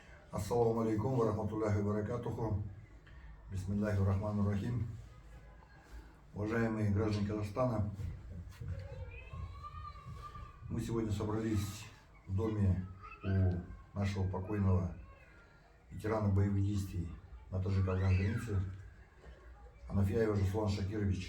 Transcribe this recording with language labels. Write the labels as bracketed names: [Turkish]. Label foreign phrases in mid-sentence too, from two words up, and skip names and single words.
[Arabic] السلام عليكم ورحمة الله وبركاته. بسم الله الرحمن الرحيم. [Russian] Уважаемые граждане Казахстана, мы сегодня собрались в доме у нашего покойного ветерана боевых действий на таджико-афганской границе Анафьяева Жасулан Шакирович.